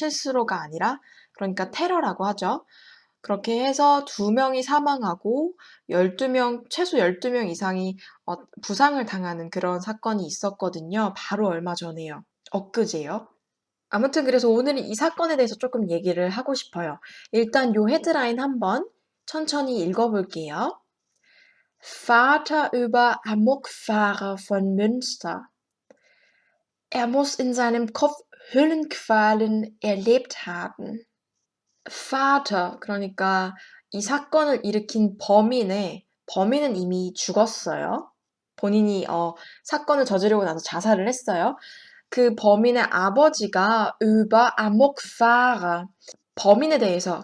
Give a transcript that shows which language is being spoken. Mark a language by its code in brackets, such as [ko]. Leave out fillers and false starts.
[ko] 실수로가 아니라, 그러니까 테러라고 하죠. 그렇게 해서 2명이 사망하고 12명, 최소 12명 이상이 부상을 당하는 그런 사건이 있었거든요. 바로 얼마 전에요. 엊그제요. 아무튼 그래서 오늘은 이 사건에 대해서 조금 얘기를 하고 싶어요. 일단 요 헤드라인 한번 천천히 읽어볼게요. [de] Vater über Amokfahrer von Münster. Er muss in seinem Kopf Höllenqualen erlebt haben. [ko] Vater, 그러니까 이 사건을 일으킨 범인은 이미 죽었어요. 본인이 사건을 저지르고 나서 자살을 했어요. 그 범인의 아버지가 [de] über Amokfahrer, [ko] 범인에 대해서.